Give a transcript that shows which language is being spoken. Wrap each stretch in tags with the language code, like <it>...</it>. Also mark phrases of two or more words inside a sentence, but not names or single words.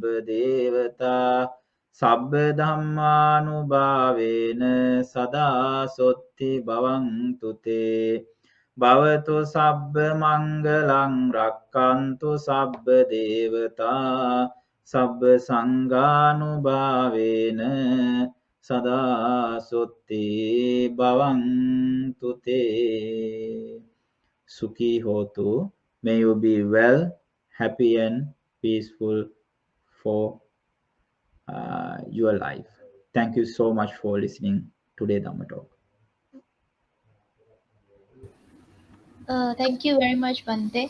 <pi>දේවතා සබ්බ ධම්මානුභාවේන සදා සොත්ති භවන්තු තේ භවතු සබ්බ මංගලං රක්칸තු සබ්බ දේවතා සබ්බ සංඝානුභාවේන සදා සොත්ති භවන්තු තේ සුඛී හෝතු.</pi> <en>May you be well, happy, and peaceful for your life. Thank you so much for listening today, Dhamma Talk. Thank you very much, Bhante.</en>